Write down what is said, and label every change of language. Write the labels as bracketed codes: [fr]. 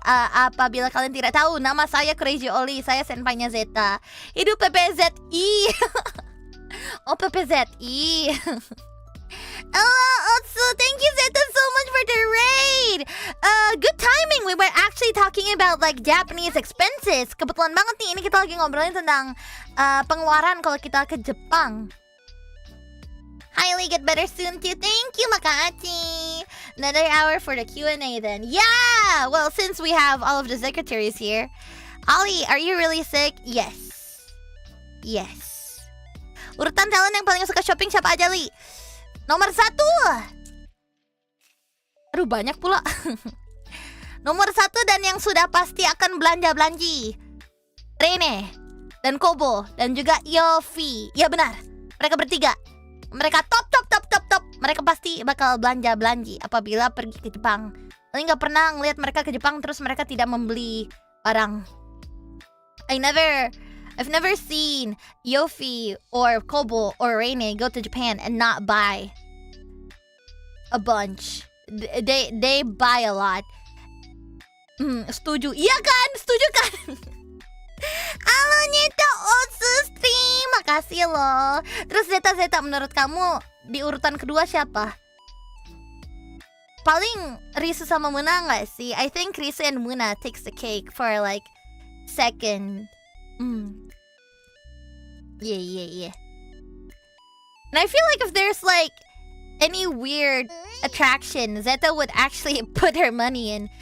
[id] Apabila kalian tidak tahu, nama saya Kureiji Ollie. Saya senpainya Zeta. Hidup PPZI. Oh, PPZI. [en] Hello, also, thank you Zeta so much for the raid. Good timing. We were actually talking about like Japanese expenses. [id] Kebetulan banget nih, ini kita lagi ngobrolin tentang pengeluaran kalau kita ke Jepang. [en] Highly get better soon too. Thank you, Makachi. Another hour for the Q&A then. Yeah! Well, since we have all of the secretaries here. Ollie, are you really sick? Yes. Yes. [id] Urutan talent yang paling suka shopping siapa aja, Li? Nomor 1. Aduh, banyak pula. Nomor 1 dan yang sudah pasti akan belanja-belanji. Rene dan Kobo dan juga Yofi. Ya benar. Mereka bertiga. Mereka top. Mereka pasti bakal belanja-belanji apabila pergi ke Jepang. Tapi nggak pernah ngeliat mereka ke Jepang terus mereka tidak membeli barang. [en] I've never seen Yofi or Kobo or Reine go to Japan and not buy a bunch. They buy a lot. [id] Setuju. Iya kan? Setuju kan? Halo Nyeta Otsu Stream. Makasih loh. Terus Zeta menurut kamu di urutan kedua siapa? Paling Risu sama Muna nggak sih? [en] I think Risu and Muna takes the cake for like second. Yeah. And I feel like if there's like any weird attraction, Zeta would actually put her money in.